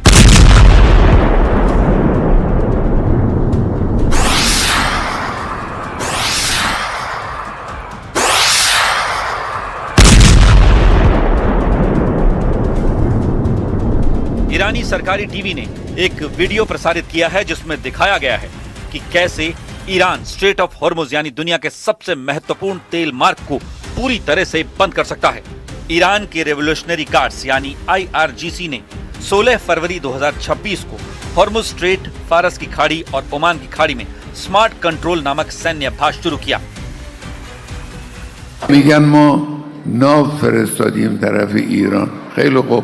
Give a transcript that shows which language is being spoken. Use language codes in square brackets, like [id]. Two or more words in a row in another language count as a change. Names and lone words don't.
[hi] ईरानी सरकारी टीवी ने एक वीडियो प्रसारित किया है जिसमें दिखाया गया है कि कैसे ईरान स्ट्रेट ऑफ होर्मुज यानी दुनिया के सबसे महत्वपूर्ण तेल मार्ग को पूरी तरह से बंद कर सकता है। ईरान के रेवोल्यूशनरी गार्ड्स यानी IRGC ने 16 फरवरी 2026 को होर्मुज स्ट्रेट, फारस की खाड़ी और ओमान की खाड़ी में स्मार्ट कंट्रोल नामक सैन्य अभ्यास शुरू किया। [fa] میگن ما ناو فرستادیم طرف ایران. خیلی خوب.